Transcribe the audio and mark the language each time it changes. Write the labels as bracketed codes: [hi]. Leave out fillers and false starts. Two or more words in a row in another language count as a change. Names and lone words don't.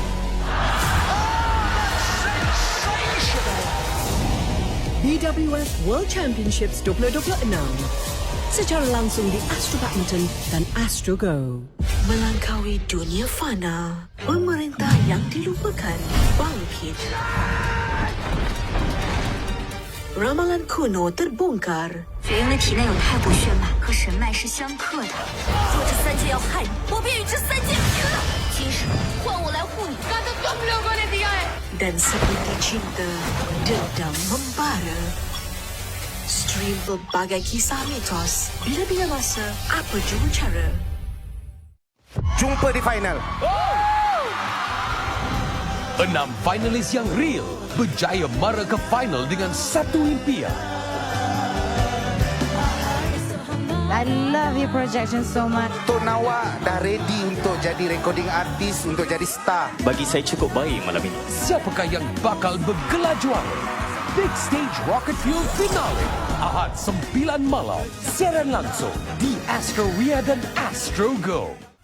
[ms] BWF World Championships 2026 secara langsung di Astro Badminton dan Astro Go. Melangkaui dunia fana, pemerintah yang dilupakan bangkit. Ramalan kuno terbongkar. [zh] 只因为体内有太古血脉和神脉是相克的，若这三界要害你，我便与这三界拼了！今日换我来护你。 [ms] Dan seperti cinta, dendam membara. Stream berbagai kisah mitos, bila-bila masa, apa jua cara. Jumpa di final. 6 finalis yang real berjaya mara ke final dengan satu impian. [en] I love your projection so much. [ms] Tok Nawak dah ready untuk jadi recording artis, untuk jadi star. Bagi saya cukup baik malam ini. Siapakah yang bakal bergelar juara? Big Stage Rocket Fuel Finale Ahad 9 malam. Siaran langsung di Astro Ria dan Astro Go.